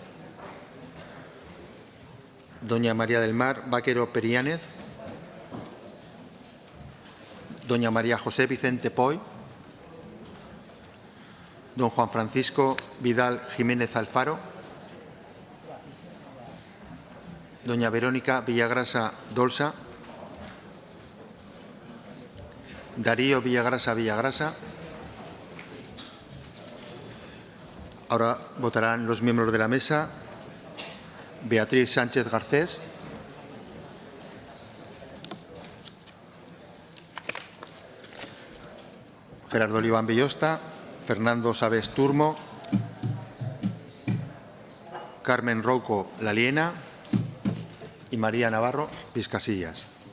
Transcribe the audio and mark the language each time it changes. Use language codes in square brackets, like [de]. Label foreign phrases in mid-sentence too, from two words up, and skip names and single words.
[es] doña María del Mar Vaquero Periánez, doña María José Vicente Poy, don Juan Francisco Vidal Jiménez Alfaro, doña Verónica Villagrasa Dolsa, Darío Villagrasa Villagrasa. Ahora votarán los miembros de la mesa. Beatriz Sánchez Garcés, Gerardo Oliván Villosta, Fernando Sabés Turmo, Carmen Rouco Laliena y María Navarro Vizcasillas.